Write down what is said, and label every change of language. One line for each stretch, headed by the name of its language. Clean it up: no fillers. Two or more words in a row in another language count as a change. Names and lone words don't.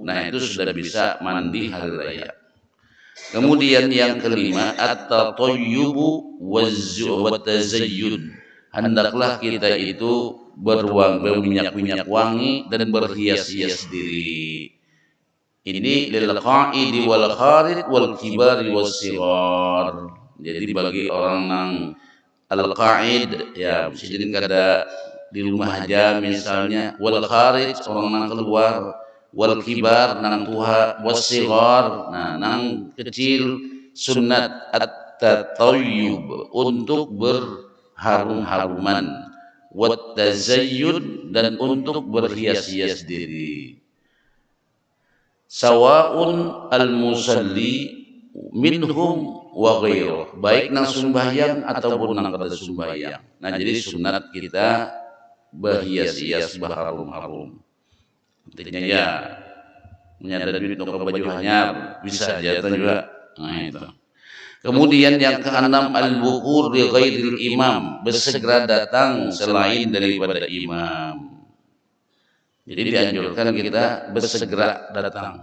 Indonesian: Nah, itu sudah bisa mandi hari raya. Kemudian yang kelima,
Arabic: at-tatayyubu wat-tazayyun.
Indonesian: Hendaklah kita itu berminyak-minyak wangi dan berhias-hias diri.
Arabic: Ini lil qa'idi wal kharid wal kibari was sighar.
Banjar: Jadi bagi orang nang al-qa'id ya sidin kada di rumah aja misalnya,
Arabic: wal kharid
Banjar: orang nang keluar,
Arabic: wal kibar
Banjar: nang tua,
Arabic: was sighar
Banjar: nah nang kecil, sunat at-tatayyub untuk berharum-haruman,
Arabic: wat tazayyun
Banjar: dan untuk berhias-hias diri.
Arabic: Sawa'un al-musalli minhum wa ghairuh,
Banjar: baik nang sembahyang ataupun nang kada sembahyang.
Indonesian: Nah, jadi sunat kita berhias-hias berharum-harum.
Banjar: Intinya ya menyadari duit untuk baju hanyar bisa aja juga.
Indonesian: Nah itu. Kemudian yang keenam
Arabic: al-bukur li ghairil imam,
Indonesian: bersegera datang selain daripada imam. Jadi dianjurkan kita bersegera datang.